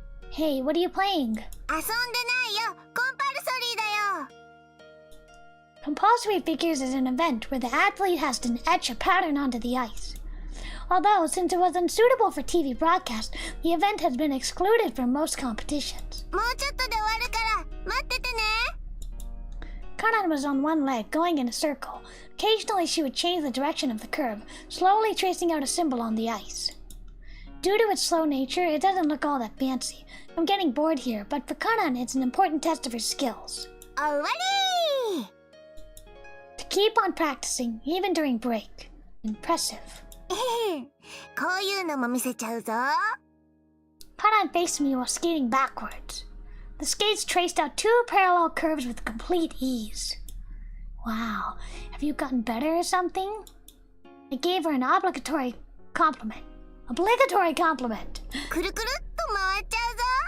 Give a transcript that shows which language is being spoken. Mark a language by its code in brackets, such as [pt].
[en] Hey, what are you playing? [ja] 遊んでないよ。コンパルソリーだよ。 [en] Compulsory figures is an event where the athlete has to etch a pattern onto the ice. Although, since it was unsuitable for TV broadcast, the event has been excluded from most competitions. [ja] もうちょっとで終わるから待っててね。 [en] Kanan was on one leg, going in a circle. Occasionally, she would change the direction of the curve, slowly tracing out a symbol on the ice. Due to its slow nature, it doesn't look all that fancy. I'm getting bored here, but for Kanan, it's an important test of her skills. [ja] 終わり [en] To keep on practicing, even during break. Impressive. [ja] こういうのも見せちゃうぞ。 [en] Kanan faced me while skating backwards. The skates traced out 2 parallel curves with complete ease. Wow, have you gotten better or something? I gave her an obligatory compliment. [ja] くるくるっと回っちゃうぞ。